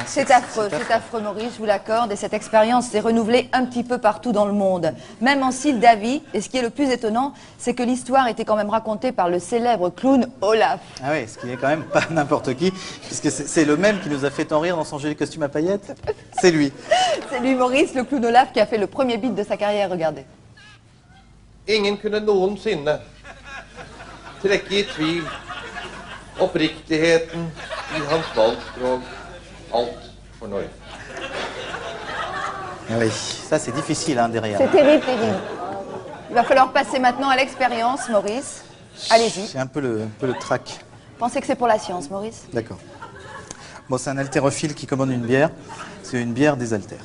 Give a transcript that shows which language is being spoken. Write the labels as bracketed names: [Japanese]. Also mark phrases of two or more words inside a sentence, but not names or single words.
[French] C'est affreux, Maurice, je vous l'accorde, et cette expérience s'est renouvelée un petit peu partout dans le monde, même en Sile Davy, et ce qui est le plus étonnant, c'est que l'histoire était quand même racontée par le célèbre clown Olaf. Ah oui, ce qui est quand même pas n'importe qui, puisque c'est le même qui nous a fait tant rire dans son joli costume à paillettes. C'est lui. C'est lui, Maurice, le clown Olaf, qui a fait le premier beat de sa carrière, regardez. [Norwegian] Ingen kunde noensinne trekke i tvil oppriktigheten i hans valgspråk. Alt for Norge. [French] Ah oui, ça c'est difficile hein, derrière. C'est terrible, terrible. Il va falloir passer maintenant à l'expérience, Maurice. Allez-y. C'est un peu le trac. Pensez que c'est pour la science, Maurice. D'accord. Bon, c'est un haltérophile qui commande une bière. C'est une bière des haltères.